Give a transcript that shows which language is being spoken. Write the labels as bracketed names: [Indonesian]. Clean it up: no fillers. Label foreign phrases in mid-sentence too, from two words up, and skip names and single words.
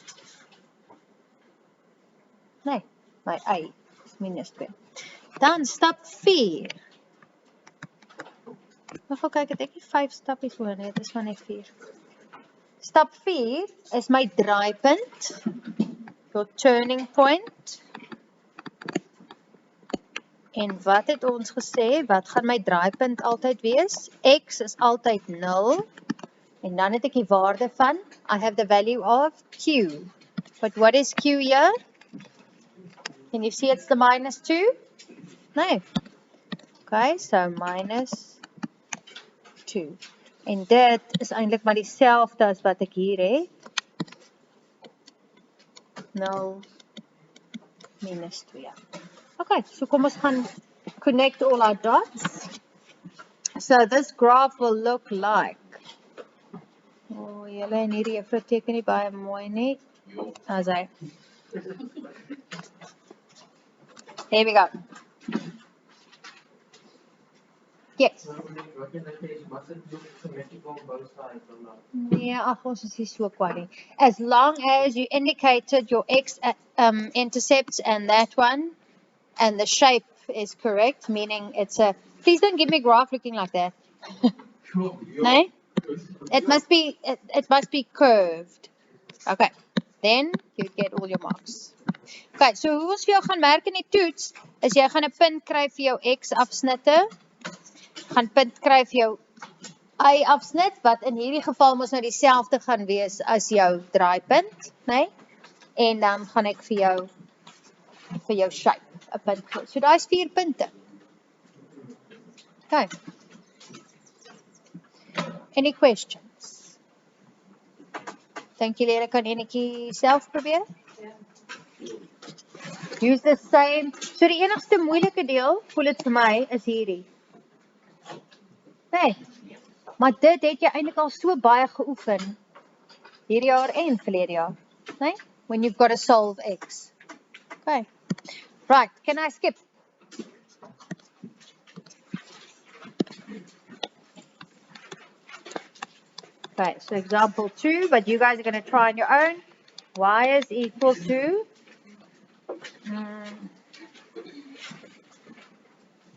[Afrikaans] Nee, my y is minus 2. Dan stap 4. Nog kyk, het ek nie 5 stappies voor nie, dit is maar net 4. Stap 4 is my draaipunt, [English] your turning point. [Afrikaans] En wat het ons gesê, wat gaan my draaipunt altyd wees? X is altyd 0, en dan het ek die waarde van, [English] I have the value of Q. But what is Q here? Can you see it's the minus 2? Nee. Okay, so minus 2. [Afrikaans] En dit is eintlik maar dieselfde as wat ek hier het. 0 minus 2. Okay, so kom ons gaan [English] connect all our dots. So this graph will look like. [Afrikaans] Oh, julle en hierdie juffrou teken nie baie mooi nie. [English] As hy. Here we go. Yes. [Afrikaans] Nee, ag ons is nie so kwaad nie. [English] As long as you indicated your x intercepts and that one, and the shape is correct, meaning it's a, please don't give me a graph looking like that. No? It must be curved. Okay, then you get all your marks. [Afrikaans] Okay, so hoe ons vir jou gaan merk in die toets, is jy gaan 'n punt kry vir jou x afsnitte, gaan punt kry vir jou y afsnit, wat in hierdie geval mos nou dieselfde gaan wees as jou draaipunt, né? En dan gaan ek vir jou shape 'n punt kry. So daai is 4 punte. Okay. [English] Any questions? [Afrikaans] Dink julle kan enetjie self probeer? [English] Use the same. [Afrikaans] So die enigste moeilike deel, voel dit vir my, is hierdie. Nee. Maar dit het jy eintlik al so baie geoefen hierdie jaar en verlede jaar, nee? [English] When you've got to solve x. Okay. Right, can I skip? Okay, so example 2, but you guys are going to try on your own. Y is equal to